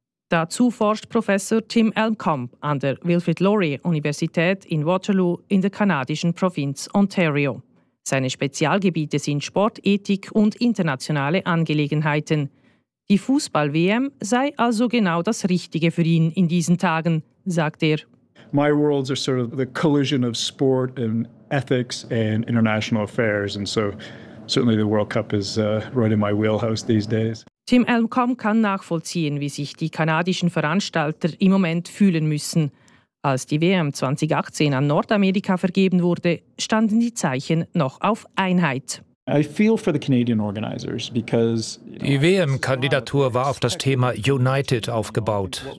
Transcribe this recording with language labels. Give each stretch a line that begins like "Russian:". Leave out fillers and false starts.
German: Dazu forscht Professor Tim Elmkamp an der Wilfrid Laurier Universität in Waterloo in der kanadischen Provinz Ontario. Seine Spezialgebiete sind Sportethik und internationale Angelegenheiten. Die Fußball-WM sei also genau das Richtige für ihn in diesen Tagen, sagt er.
English: My worlds are sort of the collision of sport and ethics and international affairs, and so certainly the World Cup is right in my wheelhouse these days.
German: Tim Elmkamp kann nachvollziehen, wie sich die kanadischen Veranstalter im Moment fühlen müssen. Als die WM 2018 an Nordamerika vergeben wurde, standen die Zeichen noch auf Einheit. Die WM-Kandidatur war auf das Thema United aufgebaut.